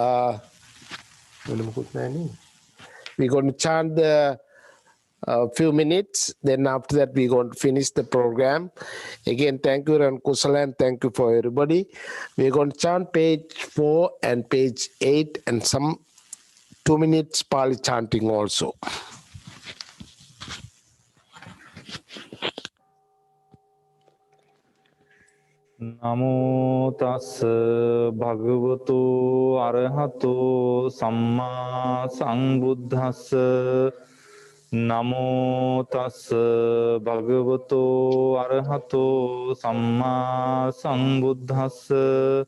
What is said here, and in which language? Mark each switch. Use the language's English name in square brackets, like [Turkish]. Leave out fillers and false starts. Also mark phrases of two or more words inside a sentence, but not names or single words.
[English] We're going to chant the few minutes. Then after that, we're going to finish the program. Again, thank you, Ran Kusala, and thank you for everybody. We're going to chant page 4 and page 8 and some 2 minutes Pali chanting also. [Pali] Namo tassa bhagavato arahato samma sambuddhassa. Namo tassa bhagavato arahato samma sambuddhassa.